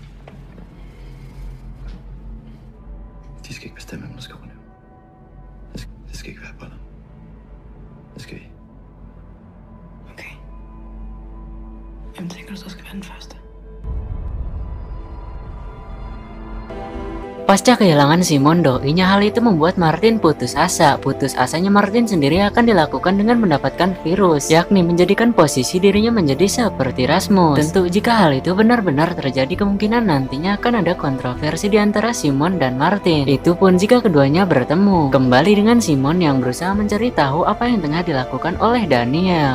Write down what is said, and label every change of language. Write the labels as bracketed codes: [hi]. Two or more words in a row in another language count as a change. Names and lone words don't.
[da] De skal ikke bestemme, hvem der skal overleve. Det skal ikke være Apollon. Det skal vi. Okay. Hvem tænker du så skal være den første? [id] Pasca kehilangan Simon doinya, hal itu membuat Martin putus asa. Putus asanya Martin sendiri akan dilakukan dengan mendapatkan virus, yakni menjadikan posisi dirinya menjadi seperti Rasmus. Tentu jika hal itu benar-benar terjadi, kemungkinan nantinya akan ada kontroversi di antara Simon dan Martin. Itu pun jika keduanya bertemu. Kembali dengan Simon yang berusaha mencari tahu apa yang tengah dilakukan oleh Daniel.